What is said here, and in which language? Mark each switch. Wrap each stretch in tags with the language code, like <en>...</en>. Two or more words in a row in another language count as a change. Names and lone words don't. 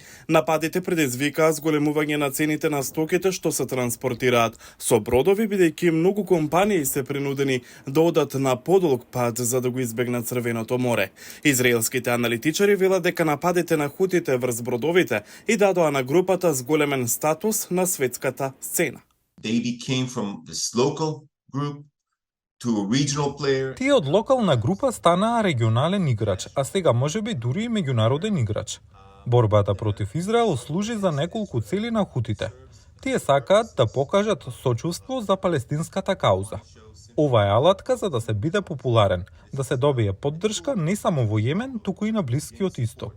<mk>Нападите предизвикаа зголемување на цените на стоките што се транспортираат со бродови, бидејќи многу компании се принудени да одат на подолг пат за да го избегнат Црвеното море. Израелските аналитичари велат дека нападите на хутите врз бродовите и дадоа на групата зголемен статус на светската сцена.</mk> <en>They became from this local group to a regional player.</en> <mk>Тие од локална група станаа регионален играч, а сега можеби дури и меѓународен играч. Борбата против Израел служи за неколку цели на хутите. Тие сакаат да покажат сочувство за палестинската кауза. Ова е алатка за да се биде популарен, да се добие поддршка не само во Јемен, туку и на Блискиот Исток.</mk>